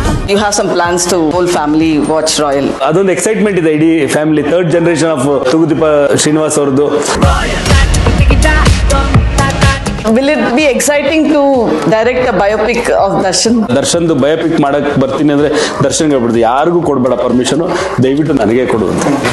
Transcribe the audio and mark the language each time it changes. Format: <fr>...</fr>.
<en>You have some plans to whole family watch Royal.</en> <kn>ಅದೊಂದು excitement ಇದೆ ಇಡೀ family. Third generation of Thoogudeepa Srinivas ಅವ್ರದ್ದು.</kn> <en>Will it be exciting to direct a biopic of Darshan?</en> <kn>ದರ್ಶನ್ದು biopic ಮಾಡಕ್ ಬರ್ತೀನಿ ಅಂದ್ರೆ ದರ್ಶನ್ಗೆ ಹೇಳ್ಬಿಡ್ದು, ಯಾರಿಗೂ ಕೊಡ್ಬೇಡ ಪರ್ಮಿಷನ್, ದಯವಿಟ್ಟು ನನಗೆ ಕೊಡು ಅಂತ.</kn>